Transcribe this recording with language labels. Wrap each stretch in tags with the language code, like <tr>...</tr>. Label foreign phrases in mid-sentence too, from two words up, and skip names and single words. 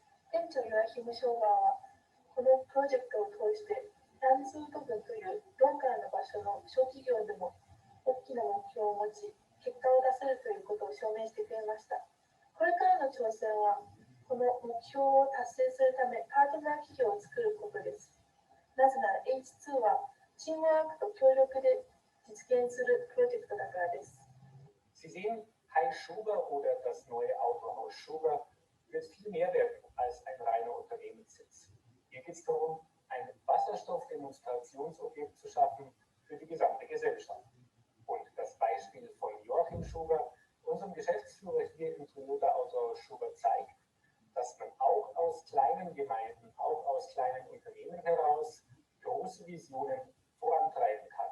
<ja>店長ヨアヒム・ショーバーはこのプロジェクトを通してランズウッド郡というローカルな場所の小企業でも大きな目標を持ち結果を出せるということを証明してくれました。これからの挑戦はこの目標を達成するためパートナー企業を作ることです。なぜなら H2 はチームワークと協力で実現するプロジェクトだからです。</ja> <de>Sie sehen, HySchober oder das neue Autohaus Schober wird viel mehr werden als ein reiner Unternehmenssitz. Hier geht es darum, ein Wasserstoffdemonstrationsobjekt zu schaffen für die gesamte Gesellschaft. Und das Beispiel von Joachim Schober, unserem Geschäftsführer hier im Toyota Autohaus Schober, zeigt, dass man auch aus kleinen Gemeinden, auch aus kleinen Unternehmen heraus große Visionen vorantreiben kann.</de>